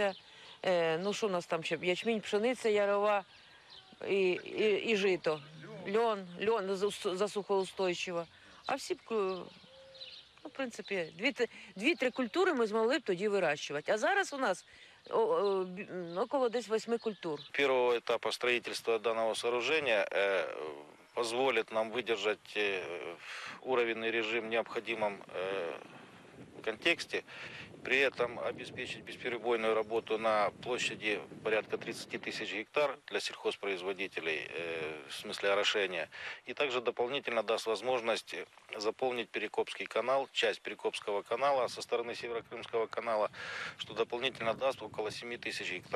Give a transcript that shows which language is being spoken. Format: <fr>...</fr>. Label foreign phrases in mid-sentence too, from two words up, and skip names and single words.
<uk>Ну що в нас там ще? Ячмінь, пшениця, ярова. і жито. Льон засухоустойчиво. А всі б, в принципі, 2-3 культури ми змогли б тоді вирощувати. А зараз у нас около десь 8 культур.</uk> <ru>Первого этапа строительства данного сооружения позволит нам выдержать уровенный режим в необходимом контексте, при этом обеспечить бесперебойную работу на площади порядка 30 тысяч гектар для сельхозпроизводителей, в смысле орошения, и также дополнительно даст возможность заполнить Перекопский канал, часть Перекопского канала со стороны Северокрымского канала, что дополнительно даст около 7 тысяч гектар.</ru>